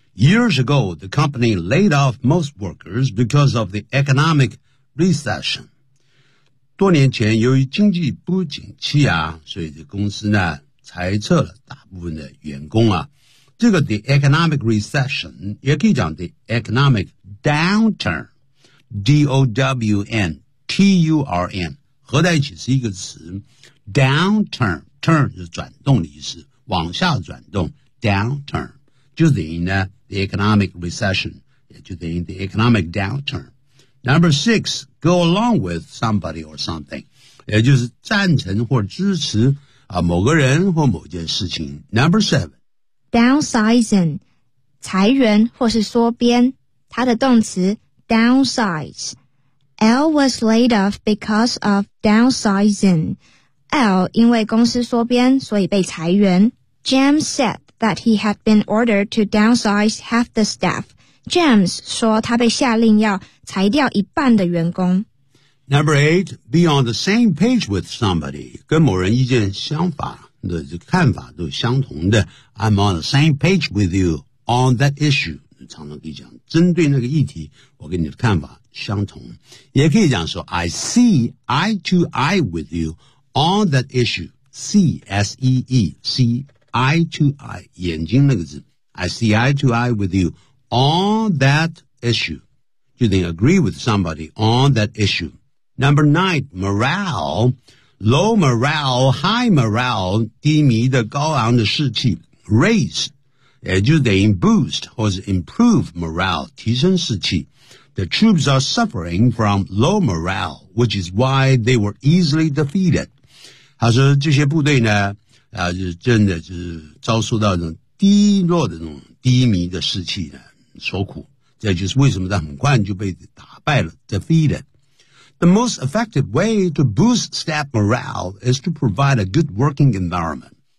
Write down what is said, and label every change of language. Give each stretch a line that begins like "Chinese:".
English: Years ago, the company laid off most workers because of the economic recession.
Chinese: 多年前由于经济不景气啊，所以这公司呢裁撤了大部分的员工啊。这个
English: the economic recession
Chinese: 也可以讲
English: the economic downturn,
Chinese: D-O-W-N-T-U-R-N, 合在一起是一个词 downturn, turn 是转动的意思，往下转动 downturn, 就等于呢
English: the economic recession,
Chinese: 也就等于
English: the economic downturn. Number six, go along with somebody or something,
Chinese: 也就是赞成或支持、啊、某个人或某件事情。
English: Number seven.
Chinese: Downsizing, 裁员或是缩编。它的动词
English: downsize. L was laid off because of downsizing.
Chinese: L 因为公司缩编所以被裁员。
English: Jim said that he had been ordered to downsize half the staff.
Chinese: James 说他被下令要裁掉一半的员工。
English: Number eight, be on the same page with somebody.
Chinese: 跟某人意见相反。的看法都相同的
English: I'm on the same page with you on that issue
Chinese: 常常可以讲针对那个议题我跟你的看法相同也可以讲说
English: I see eye to eye with you on that issue
Chinese: C-S-E-E
English: see eye to eye
Chinese: 眼睛那个字 I see eye to eye with you on that issue
English: 就等于 agree with somebody on that issue Number nine moraleLow morale, high morale,
Chinese: 低迷的高昂的士气
English: Raise,
Chinese: 也就是等于
English: boost 或是 improve morale,
Chinese: 提升士气
English: The troops are suffering from low morale, which is why they were easily defeated.
Chinese: 他说这些部队呢、啊、就真的就是遭受到那种低落的那种低迷的士气呢所苦这就是为什么他很快就被打败了 defeated.
English: The most effective way to boost staff morale is to provide a good working environment.